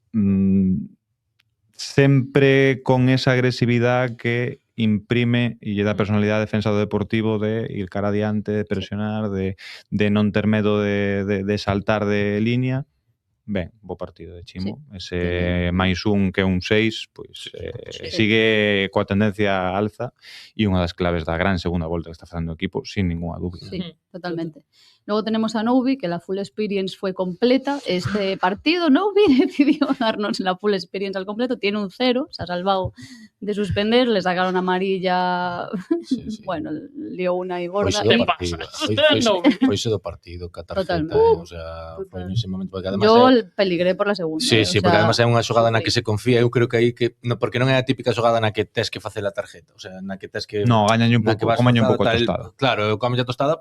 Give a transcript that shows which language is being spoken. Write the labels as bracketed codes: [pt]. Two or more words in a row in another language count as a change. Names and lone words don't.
[gl] sempre con esa agresividade que imprime e lle dá personalidade a defensa do Deportivo de ir cara adiante, de presionar, de non ter medo de saltar de línea. Ben, bo partido de Chimo. Ese máis un que un 6, pois sigue coa tendencia alza e unha das claves da gran segunda volta que está facendo o equipo, [es] sin ninguna [gl] dúbida. [es] Sí, totalmente. Luego tenemos a Noubi, que la [en] full experience [es] fue completa. Este partido Noubi decidió darnos la [en] full experience [es] al completo. Tiene un 0, se ha salvado de suspender, le sacaron amarilla, bueno, lió una y gorda. [gl] Foise do partido, catarjeta, [es] o sea, [gl] foi nese momento, [es] porque además yo peligré por la segunda. Sí, porque además [gl] é unha xogada na que se confía, eu creo que aí que porque non é a típica xogada na que tes que facer a tarjeta, [es] o sea, [gl] na que tes que gañalle un pouco, comalle un pouco a tostada. Claro, comalle a tostada.